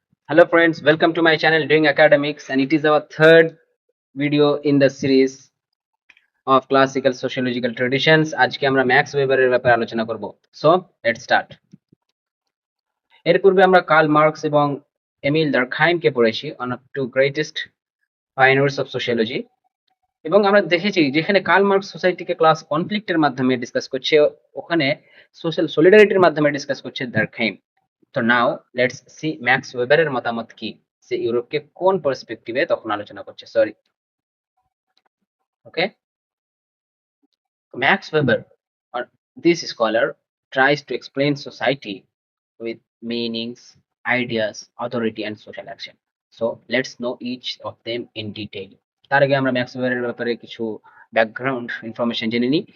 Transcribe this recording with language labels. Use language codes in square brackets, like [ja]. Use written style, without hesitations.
[en] Hello friends, welcome to my channel Doing Academics, and it is our third video in the series of classical sociological traditions. [bn] আজকে আমরা max ওয়েবারের ব্যাপারে আলোচনা করব। [en] So let's start. [bn] এর পূর্বে আমরা Karl Marx এবং এমিল ডারখাইমকে পড়েছি, [en] One of two greatest pioneers of sociology. [bn] এবং আমরা দেখেছি যেখানে কার্ল মার্কস সোসাইটিকে ক্লাস কনফ্লিক্টের মাধ্যমে ডিসকাস করছে, ওখানে সোশ্যাল সলিডারিটির মাধ্যমে ডিসকাস করছে ডারখাইম। [en] তো now let's see [bn] ম্যাক্স ওয়েবারের মতামত কি, সে ইউরোপকে কোন পার্সপেক্টিভে তখন আলোচনা করছে। Sorry, okay. [en] Max Weber, or this scholar, tries to explain society with meanings, ideas, authority, and social action. So let's know each of them in detail. [bn] তার আগে আমরা ম্যাক্স ওয়েবারের ব্যাপারে কিছু ব্যাকগ্রাউন্ড ইনফরমেশন জেনে নিই।